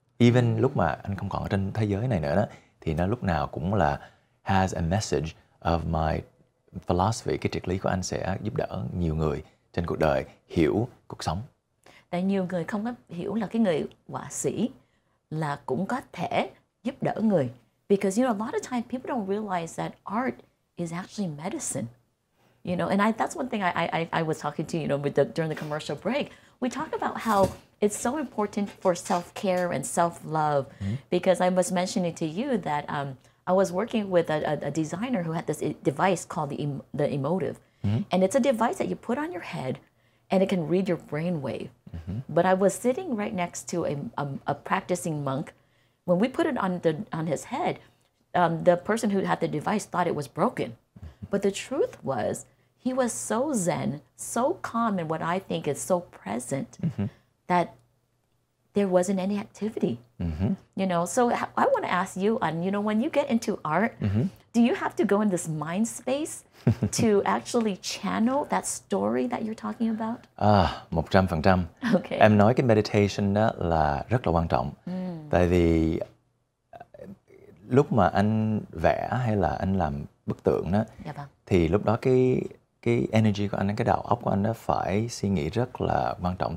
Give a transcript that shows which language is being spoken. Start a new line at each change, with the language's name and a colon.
Vietnamese: Even lúc mà anh không còn ở trên thế giới này nữa đó, thì nó lúc nào cũng là
English: has a message of my philosophy.
Vietnamese: Cái triết lý của anh sẽ giúp đỡ nhiều người trên cuộc đời hiểu cuộc sống. Tại nhiều người không có hiểu là cái người họa sĩ là cũng có thể giúp đỡ người.
English: Because you know, a lot of times people don't realize that art is actually medicine. You know, and that's one thing I was talking to, you know, during the commercial break. We talk about how it's so important for self-care and self-love, because I was mentioning to you that I was working with a designer who had this device called the emotive. And it's a device that you put on your head and it can read your brainwave. But I was sitting right next to a practicing monk. When we put it on his head, the person who had the device thought it was broken. But the truth was, he was so zen, so calm, and what I think is so present that there wasn't any activity. You know, so I want to ask you, you know, when you get into art, do you have to go in this mind space to actually channel that story that you're talking about? 100%. Okay.
Vietnamese: Em nói cái meditation đó là rất là quan trọng. Tại vì lúc mà anh vẽ hay là anh làm bức tượng đó, thì lúc đó cái energy của anh, cái đầu óc của anh nó phải suy nghĩ rất là quan trọng.